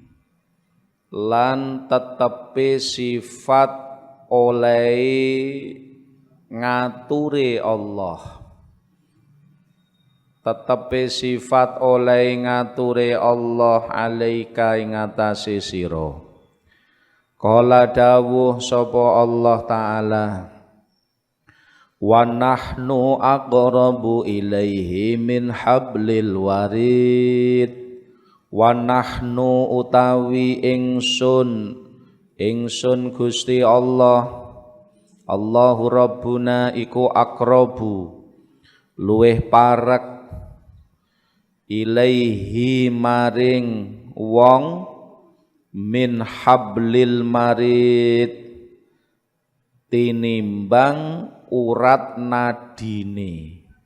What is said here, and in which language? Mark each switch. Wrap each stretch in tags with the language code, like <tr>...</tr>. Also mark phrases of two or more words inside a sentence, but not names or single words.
<jv>lan tetepe sifat oleh ngature Allah tetepe sifat oleh ngature Allah alaika ing atase sira qala dawuh sapa Allah taala</jv> <ar>wa nahnu aqrabu ilaihi min hablil warid wa nahnu</ar> <jv>utawi ingsun Gusti Allah</jv> <ar>Allahu Rabbuna</ar> <jv>iku aqrabu luweh parek ilaihi maring wong</jv> <ar>min hablil marid</ar> <jv>tinimbang urat nadine</jv>